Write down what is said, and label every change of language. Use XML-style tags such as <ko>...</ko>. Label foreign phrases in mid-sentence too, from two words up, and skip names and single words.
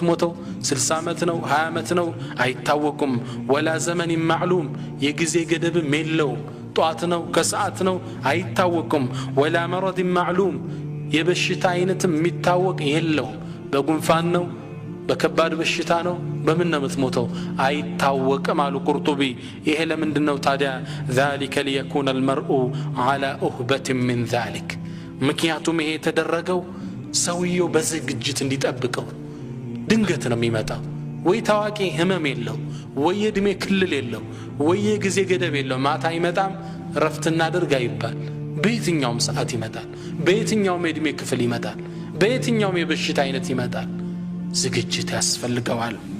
<am>የምትሞተው 60 ዓመት ነው 20 ዓመት ነው አይታወቅም</am> <ar>ولا زمن معلوم</ar> <am>የጊዜ ገደብም የለውም ጧት ነው ከሰዓት ነው አይታወቅም</am> <ar>ولا مرض</ar> <am>معلوم የበሽታ አይነትም የሚታወቅ የለውም በጉንፋን ነው በከባድ በሽታ ነው በምን ነው የምትሞተው አይታወቅም አሉ ቁርጡቢ ይሄ ለምንድነው ታዲያ</am> <ar>ذلك ليكون المرء على أهبة من ذلك</ar> <am>ምክንያቱም ይሄ የተደረገው ሰውየው በዝግጅት እንዲጠብቀው ድንገት ነው የሚመጣው ወይ ታዋቂ ህመም የለው ወይ እድሜ ክልል የለው ወይ ጊዜ ገደብ የለው ማታ ይመጣም ረፍትና አድርጋ ይባል በየትኛውም ሰዓት ይመጣል በየትኛውም እድሜ ክፍል ይመጣል በየትኛውም የበሽታ አይነት ይመጣል ዝግጅት ያስፈልገዋል</am>